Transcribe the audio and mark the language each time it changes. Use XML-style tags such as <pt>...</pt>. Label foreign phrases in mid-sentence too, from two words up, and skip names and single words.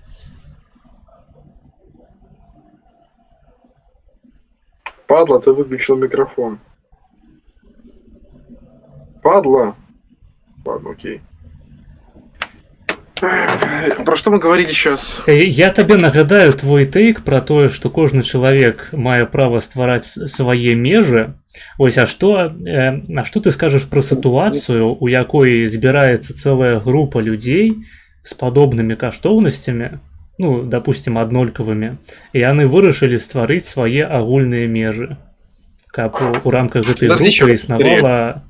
<ru>Падла, ты выключил микрофон. Падла. Ладно, окей. Про что мы говорили сейчас?</ru> <be>Я табе нагадаю твой тейк про тое, што кожны чалавек мае права ствараць свае межы. Ось, а што ты скажаш пра сітуацыю, у якой збіраецца цэлая група людзей з падобнымі каштоўнасцямі, ну, допустим, аднолькавымі, і яны вырашылі стварыць свае агульныя межы, каб у рамках гэтай групы існавала.</be>